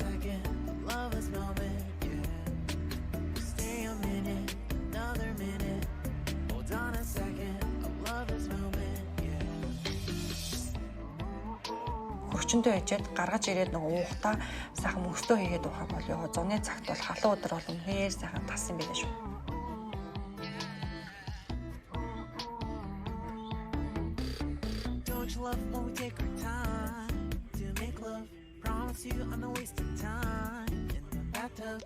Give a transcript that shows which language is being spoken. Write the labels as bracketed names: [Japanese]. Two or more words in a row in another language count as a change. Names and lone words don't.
[Mongolian] Хөрчөндөө ячаад гаргаж ирээд нэг уухтаа сайхан мөстөө хийгээд уух юм бол яа зуны цагт бол халуун өдөр бол үнээр сайхан тасан байлаа шүү. [English] Love when we take our time to make love. Promise you I'm not wasting time in the bathtub.